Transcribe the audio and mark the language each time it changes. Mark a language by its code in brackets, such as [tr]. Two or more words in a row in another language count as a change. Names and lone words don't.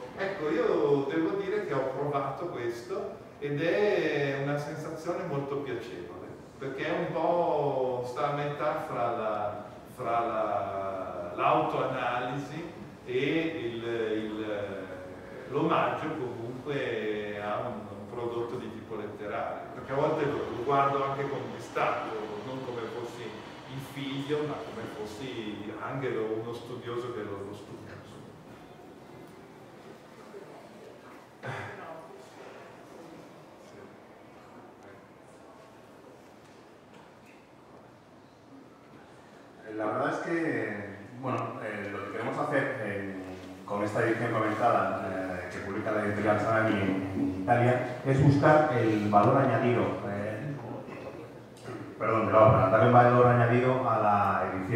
[it] Ecco, io devo dire che ho provato questo ed è una sensazione molto piacevole, perché è un po', sta a metà fra l'autoanalisi e l'omaggio comunque a un prodotto di tipo letterario, perché a volte lo guardo anche con distacco, non come fossi il figlio, ma come fossi anche uno studioso che lo studia. [es] La verdad es que, bueno, lo que queremos hacer con esta edición comentada que publica la editorial Salani en Italia es buscar el valor añadido, de la obra, darle un valor añadido a la edición.